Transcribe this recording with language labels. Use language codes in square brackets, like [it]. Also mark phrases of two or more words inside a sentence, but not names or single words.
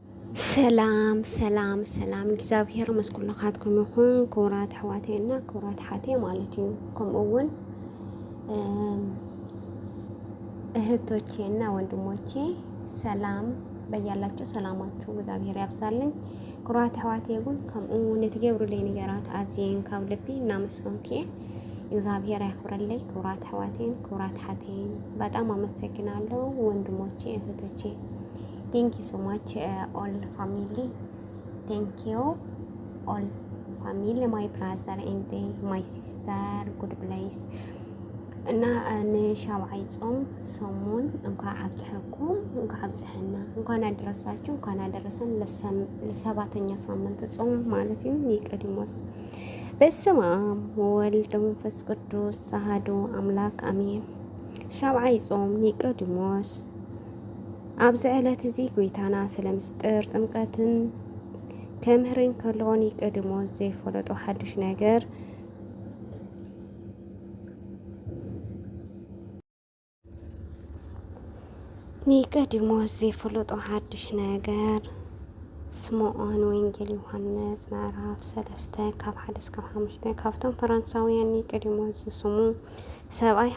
[ti] ሰላም ሰላም ሰላም እግዚአብሔር መስኩልኻትኩም ይኹን ክቡራት ኣሕዋተይና ክቡራት ሓተይ ማለት እዩ። ከምኡውን [am] እህቶቼና ወንድሞቼ ሰላም በያላችሁ ሰላማችሁ እግዚአብሔር ያብዛልኝ። [ti] ክቡራት ኣሕዋተይ ግን ከምኡ ንትገብሩለይ ነገራት ኣዝየን ካብ ልቢ እናመስገንኩ [am] እግዚአብሔር ያክብረልኝ። [ti] ክቡራት ኣሕዋተይን ክቡራት ሓተይን [am] በጣም አመሰግናለሁ። ወንድሞቼ እህቶቼ [en] thank you so much all family, thank you all family, my brother and my sister, good [ti] place እና ንሻውዓይ ጾም ሰሙን እንኳን አብጽሐኩም እንኳን አብጽሐና [am] እንኳን አደረሳችሁ እንኳን አደረሰን ለሰባተኛ ሳምንት ጾም ማለት ነው። [ti] ኒቆዲሞስ [gez] በስመ አብ ወወልድ ወመንፈስ ቅዱስ አሐዱ አምላክ አሜን። [ti] ሻውዓይ ጾም ኒቆዲሞስ ኣብዚ ዕለት እዚ ጎይታና ስለ ምስጢር ጥምቀትን ከምህርን ከሎ ኒቆዲሞስ ዘይፈለጦ ሓድሽ ነገር ስምዖን ወንጌል ዮሐንስ ምዕራፍ 3 ካብ 1-5 ካብቶም ፈረንሳውያን ኒቆዲሞስ ዝስሙ ሰብኣይ